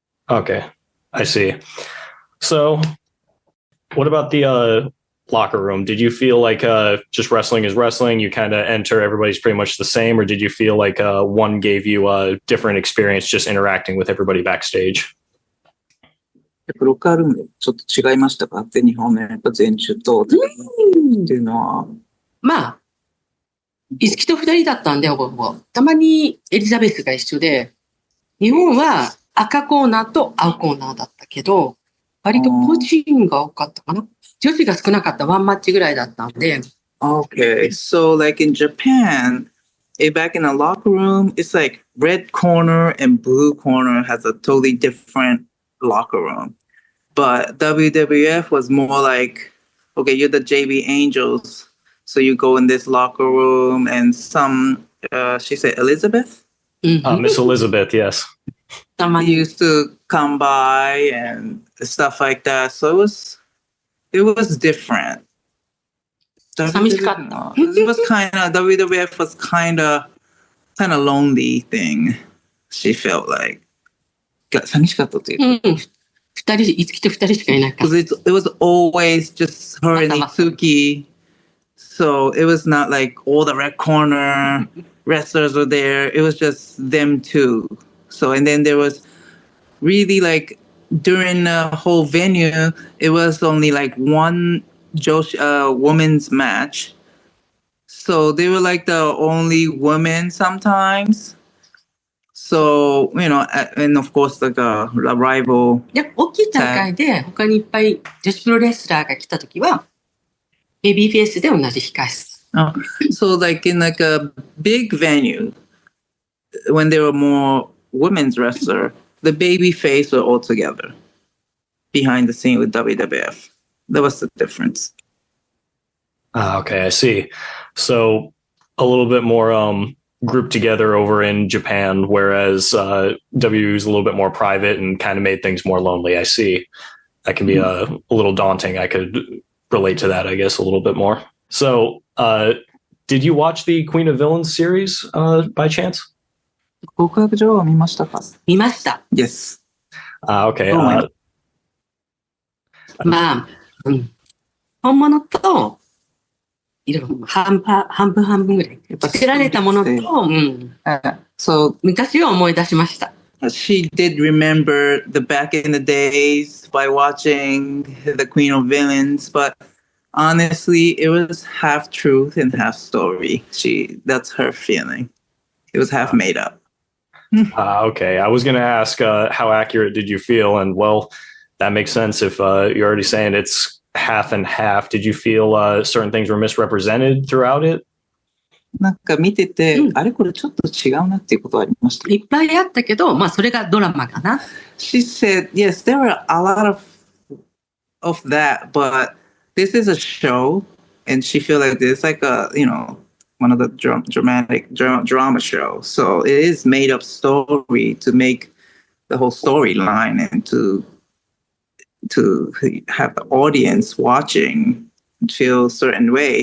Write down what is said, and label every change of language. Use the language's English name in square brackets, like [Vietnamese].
[English] Okay, I see. So what about the locker room? Did you feel like just wrestling is wrestling? You kind of enter, everybody's pretty much the same, or did you feel like one gave you a different experience just interacting with everybody backstage? [Japanese] ロッカールームちょっと違いましたか？全日本のやっぱ全中とっていうのは。まあ、五木と二人だったんで、ほぼほぼ。たまにエリザベスが一緒で、日本は赤コーナーと青コーナーだったけど、割と個人が多かったかな。女子が少なかったワンマッチぐらいだったんで。 [English] Okay, so like in Japan, back in the locker room, it's like red corner and blue corner has a totally different locker room. But WWF was more like, okay, you're the JB Angels, so you go in this locker room, and she said Elizabeth? Miss Elizabeth, yes. He used to come by and stuff like that. So it was different. [Japanese] 寂しかった。 [English] It was WWF was kind of lonely thing. She felt like [Japanese] 寂しかったというか。二人、いつきと二人しかいなかった。 [English] Because it was always just her and Itsuki. So it was not like all the red corner wrestlers were there. It was just them two. So, and then there was really like during the whole venue, it was only like one women's match. So they were like the only women sometimes. So, and of course, like a rival. で、大きい大会で他にいっぱい女子プロレスラーが来たときは、ベビーフェイスで同じ控室。 So like in like a big venue, when there were more women's wrestler, the baby face were all together behind the scene with WWF. That was the difference. Okay, I see. So a little bit more grouped together over in Japan, whereas W is a little bit more private and kind of made things more lonely. I see. That can be a little daunting. I could relate to that, I guess, a little bit more. So did you watch the Queen of Villains series by chance? [Japanese] 極悪女王は見ましたか？見ました。 [English] Yes. Okay. [Japanese] まあ、本物と、いろいろ半分ぐらい。作られたものと、 [English] So [Japanese] 昔を思い出しました。 [English] she did remember the back in the days by watching the Queen of Villains, but honestly, it was half truth and half story. That's her feeling. It was half made up. Okay. I was going to ask how accurate did you feel? And well, that makes sense if you're already saying it's half and half. Did you feel certain things were misrepresented throughout it? [Japanese] なんか見てて、あれこれちょっと違うなっていうことはありました。いっぱいあったけど、まあそれがドラマかな。 [English] She said, yes, there were a lot of that, but this is a show, and she feel like it's like a, one of the dramatic drama show. So it is made up story to make the whole storyline and to have the audience watching feel a certain way.